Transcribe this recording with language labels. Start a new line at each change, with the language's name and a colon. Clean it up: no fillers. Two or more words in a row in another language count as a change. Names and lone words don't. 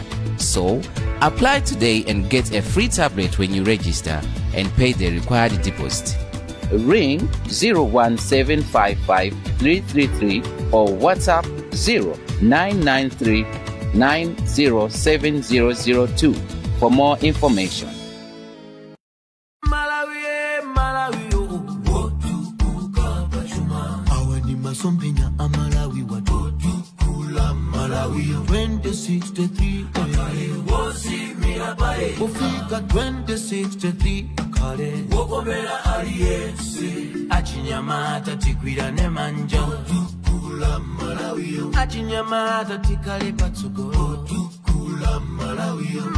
English: So, apply today and get a free tablet when you register and pay the required deposit. Ring 01755 333 or WhatsApp 0993 907002 for more information.
Nyanja: Ufika 2063 akale wokomera aliyense achinyamata tikwira ne manja tukula Malawi achinyamata tikale patsogolo tukula Malawi